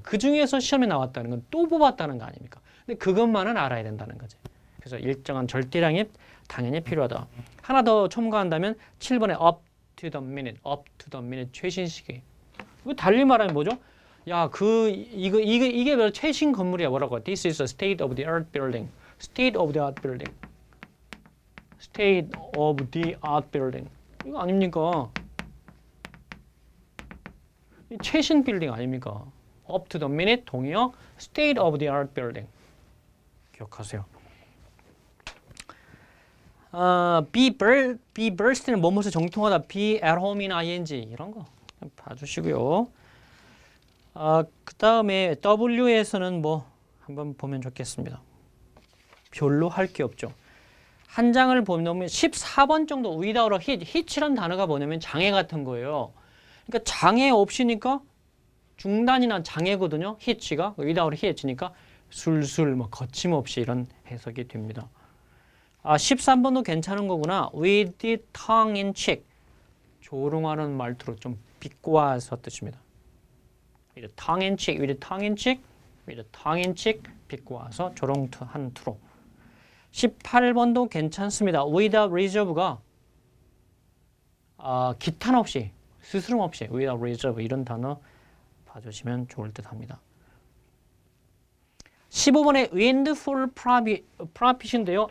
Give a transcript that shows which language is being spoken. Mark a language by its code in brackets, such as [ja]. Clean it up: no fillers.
[ko] 그 중에서 시험에 나왔다는 건 또 뽑았다는 거 아닙니까? 근데 그것만은 알아야 된다는 거지. 그래서 일정한 절대량이 당연히 필요하다. 하나 더 첨가한다면 7번에 [en] up to the minute [ko] 최신 시기. 이거 달리 말하면 뭐죠? 야, 이게 바로 최신 건물이야. 뭐라고? [en] This is a state of the art building. State of the art building. State of the art building. [ko] 이거 아닙니까? 최신 빌딩 아닙니까? [en] Up to the minute 동의어 State of the art building. [ko] 기억하세요. be burst는 뭐뭐서 정통하다. [en] be at home in ing [ko] 이런 거 봐주시고요. 그 다음에 W에서는 뭐 한번 보면 좋겠습니다. 별로 할 게 없죠. 한 장을 보면 14번 정도 [en] without a hitch. [ko] hitch란 단어가 뭐냐면 장애 같은 거예요. 그러니까 장애 없이니까 중단이나 장애거든요. hitch가 [en] without hitch [ko] 니까 술술 뭐 거침없이 이런 해석이 됩니다. 13번도 괜찮은 거구나. [en] with the tongue in cheek. [ko] 조롱하는 말투로 좀 비꼬아서 뜻입니다. [en] with the tongue in cheek, with the tongue in cheek, with the tongue in cheek. [ko] 비꼬아서 조롱한 투로. 18번도 괜찮습니다. [en] without reserve [ko] 가 기탄 없이, 스스럼 없이 without reserve 이런 단어 봐주시면 좋을 듯 합니다. 15번에 windfall profit인데요.